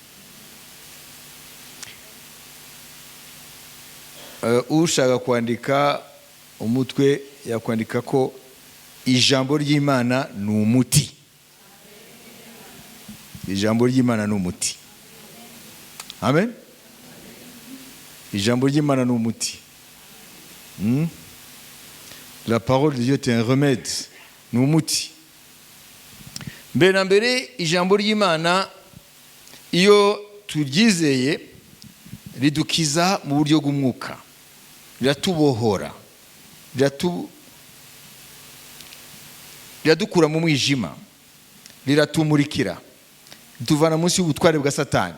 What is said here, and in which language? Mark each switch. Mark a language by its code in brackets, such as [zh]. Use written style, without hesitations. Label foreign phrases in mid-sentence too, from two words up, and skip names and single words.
[rw] Ushaka kwandika umutwe yakwandika ko ijambo ry'Imana ni umuti. Ijambo ry'Imana ni umuti. Amen. Ijambo ry'Imana ni umuti. [fr] La parole de Dieu est un remède. [rw] Ni umuti. Mbere na mbere ijambo ry'Imana iyo turyizeye ridukiza mu buryo bw'umwuka, riratubohora, riradukura mu mwijima, riratumurikira, rituvana munsi y'ubutware bwa Satani.